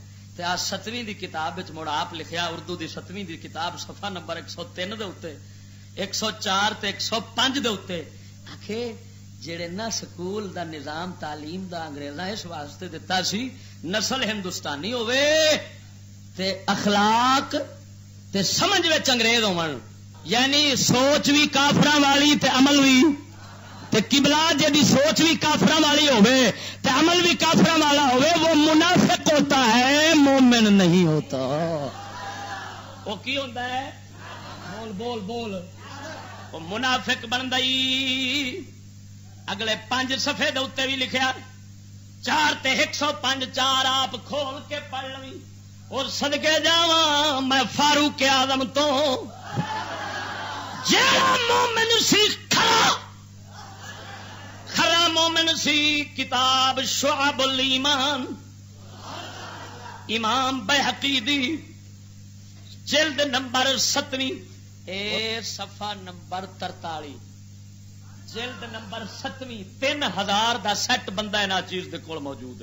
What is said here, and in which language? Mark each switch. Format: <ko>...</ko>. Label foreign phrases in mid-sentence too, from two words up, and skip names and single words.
<pa>آ 7ویں دی کتاب مڑ آپ لکھیا اردو دی 7ویں دی کتاب صفحہ نمبر 103 دے اوتے 104 تے 105 دے اوتے آکھے جڑے نہ سکول دا نظام تعلیم دا انگریزاں اس واسطے دتا سی نسل ہندوستانی ہوے تے اخلاق تے سمجھ وچ انگریز ہون، یعنی سوچ بھی کافراں والی تے عمل بھی تے قبلہ جدی سوچ بھی کافراں والی ہوے تے عمل بھی کافراں والا ہوے</pa> <ur>وہ منافق ہوتا ہے، مومن نہیں ہوتا۔ وہ کی ہوتا ہے؟ بول بول بول، وہ منافق بن گئی۔</ur> <pa>اگلے 5 صفحے دے اوتے بھی لکھیا 4 تے 105 4 آپ کھول کے پڑھ لویں اور صدقے جاواں میں فاروق اعظم تو جیڑا مومن سی کھرا مومن سی، کتاب شعب الایمان امام بیہقی دی جلد نمبر 7ویں صفحہ نمبر 43 جلد نمبر 7ویں 3000 دا سیٹ بندہ ہے نا چیز دے کول موجود ہے۔</pa>